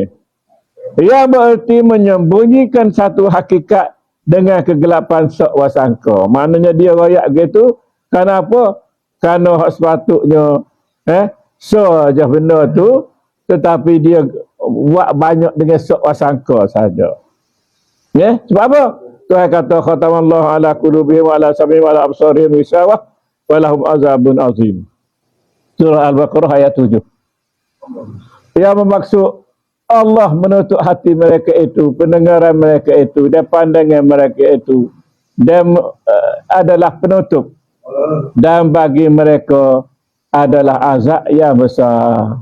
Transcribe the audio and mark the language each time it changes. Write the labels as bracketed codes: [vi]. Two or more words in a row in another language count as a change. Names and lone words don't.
[ms] Ia berarti menyembunyikan satu hakikat dengan kegelapan sok wasangka. Maknanya dia royak gitu. Kenapa? Kerana sepatutnya saja benda tu, tetapi dia buat banyak dengan sok wasangka saja. Sebab apa? Tuhan kata [ar] خَتَمَ اللَّهُ عَلَى قُلُوبِهِمْ وَعَلَى سَمْعِهِمْ وَعَلَى أَبْصَارِهِمْ غِشَاوَةٌ وَلَهُمْ عَذَابٌ عَظِيمٌ. [ms] Surah Al-Baqarah ayat 7. Yang bermaksud Allah menutup hati mereka itu, pendengaran mereka itu, dan pandangan mereka itu, dan adalah penutup, dan bagi mereka adalah azab yang besar.